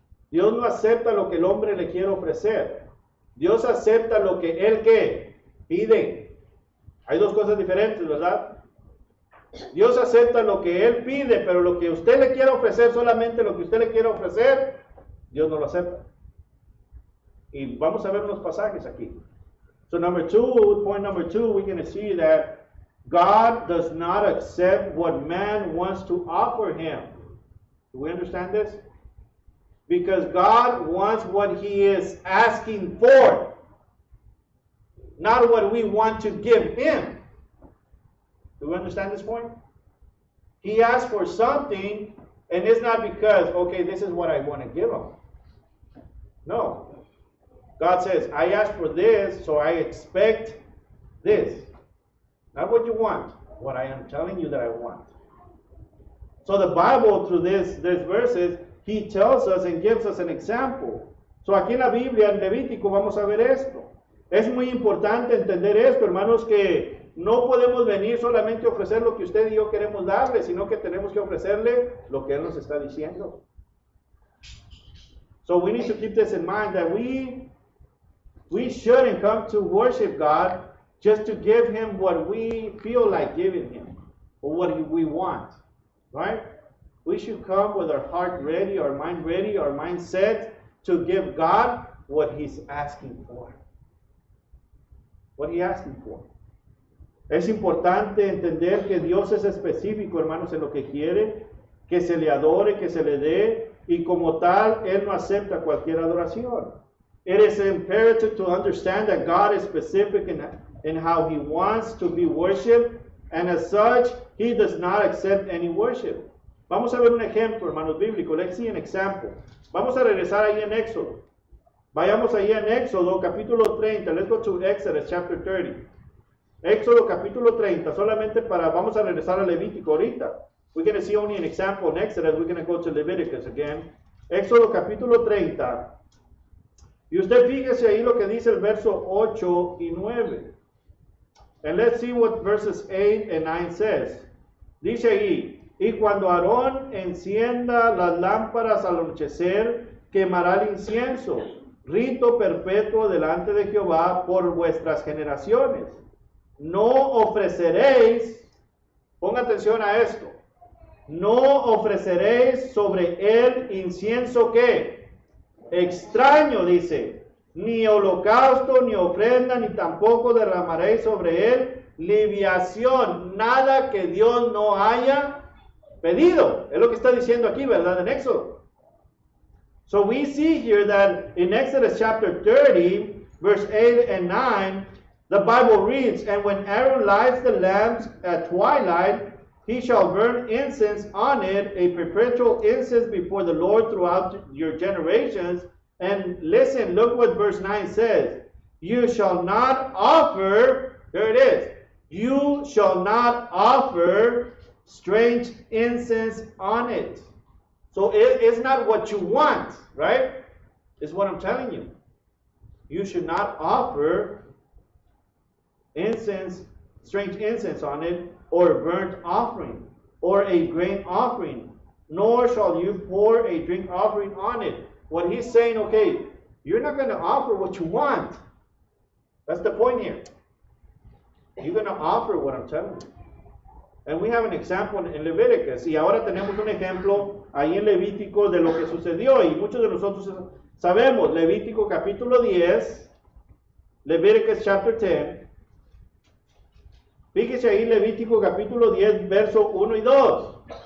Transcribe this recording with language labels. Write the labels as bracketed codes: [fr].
[es] Dios no acepta lo que el hombre le quiere ofrecer. Dios acepta lo que él ¿qué? Pide. Hay dos cosas diferentes, ¿verdad? Dios acepta lo que él pide, pero lo que usted le quiere ofrecer, solamente lo que usted le quiere ofrecer, Dios no lo acepta. Y vamos a ver unos pasajes aquí. [en] So point number two, we're going to see that God does not accept what man wants to offer him. Do we understand this? Because God wants what he is asking for, not what we want to give him. Do we understand this point? He asks for something, and it's not because, okay, this is what I want to give him. No. God says, I asked for this, so I expect this. Not what you want, what I am telling you that I want. So the Bible, through these verses, he tells us and gives us an example. [es] So aquí en la Biblia, en Levítico, vamos a ver esto. Es muy importante entender esto, hermanos, que no podemos venir solamente a ofrecer lo que usted y yo queremos darle, sino que tenemos que ofrecerle lo que Él nos está diciendo. [en] So we need to keep this in mind, that we shouldn't come to worship God just to give him what we feel like giving him, or what we want, right? We should come with our heart ready, our mind set to give God what he's asking for. What he's asking for. [es] Es importante entender que Dios es específico, hermanos, en lo que quiere, que se le adore, que se le dé, y como tal, Él no acepta cualquier adoración. [en] It is imperative to understand that God is specific in how He wants to be worshipped, and as such, He does not accept any worship. [es] Vamos a ver un ejemplo, hermanos bíblicos. [en] Let's see an example. [es] Vamos a regresar ahí en Éxodo. Vayamos ahí en Éxodo, capítulo 30. [en] Let's go to Exodus chapter 30. [es] Éxodo capítulo 30, vamos a regresar a Levítico ahorita. [en] We're going to see only an example in Exodus. We're going to go to Leviticus again. [es] Éxodo capítulo 30. Y usted fíjese ahí lo que dice el verso 8 y 9. [en] And let's see what verses 8 and 9 says. [es] Dice ahí, y cuando Aarón encienda las lámparas al anochecer, quemará el incienso, rito perpetuo delante de Jehová por vuestras generaciones. No ofreceréis, ponga atención a esto, no ofreceréis sobre él incienso que extraño, dice, ni holocausto, ni ofrenda, ni tampoco derramaréis sobre él libación, nada que Dios no haya pedido. Es lo que está diciendo aquí, ¿verdad? En Éxodo. [en] So we see here that in Exodus chapter 30, verse 8 and 9, the Bible reads, and when Aaron lights the lamps at twilight, he shall burn incense on it, a perpetual incense before the Lord throughout your generations. And listen, look what verse 9 says. You shall not offer, there it is, you shall not offer strange incense on it. So it's not what you want, right? It's what I'm telling you. You should not offer incense, strange incense on it, or a burnt offering, or a grain offering, nor shall you pour a drink offering on it. What he's saying, okay, you're not going to offer what you want. That's the point here. You're going to offer what I'm telling you. And we have an example in Leviticus. [es] Y ahora tenemos un ejemplo ahí en Levítico de lo que sucedió. Y muchos de nosotros sabemos, Levítico capítulo 10, [en] Leviticus chapter 10. [es] Fíjese ahí Levítico capítulo 10, verso 1 y 2.